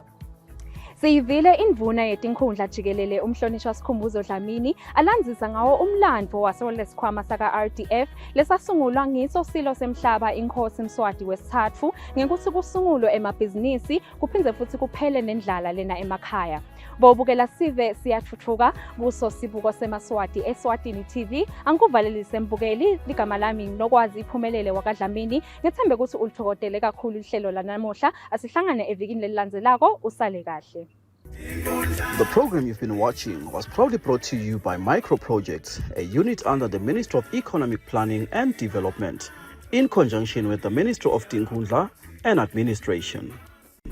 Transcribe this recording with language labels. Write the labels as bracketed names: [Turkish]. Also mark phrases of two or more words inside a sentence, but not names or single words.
[Swati] Siyivile indvuna yetinkhundla jikelele umhlonishwa Sikhumbuzo Dlamini alandzisa ngawo umlandvo wasolesikhwama saka RDF lesasungulwa ngiso silo semhlaba inkosi Mswati wesithathu ngekuthi kusungulwe emabhizinisi kuphindze futhi kuphele nendlala lena emakhaya. Bobukela sive siyathuthuka kuso sibuko seMaswati eSwatini TV angikuvalelise mbukeli ligama lami nokwazi iphumelele wakaDlamini ngethembe ukuthi ulithokotele kakhulu ihlelo lanamuhla asihlangane evikini lelilandzelako usale kahle. [English] The program you've been watching was proudly brought to you by Micro Projects, a unit under the Ministry of Economic Planning and Development, in conjunction with the Ministry of Tinkhundla and Administration.